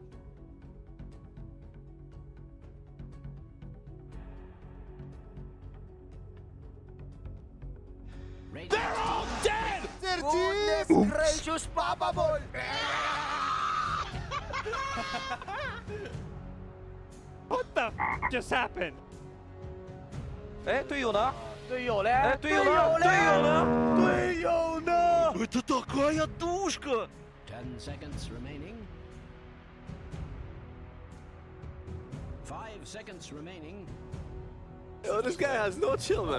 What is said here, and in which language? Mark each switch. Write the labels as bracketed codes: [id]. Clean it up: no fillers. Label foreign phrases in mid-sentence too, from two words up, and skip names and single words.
[en] They're all dead! Goodness gracious, Papa Ball! What the fuck just happened? [zh] 哎，队友呢？队友嘞？哎，队友呢？队友呢？队友呢 ？ [ru] Это такая душка! [en] 10 seconds remaining. 5 seconds remaining. Yo, this guy has no chill, man.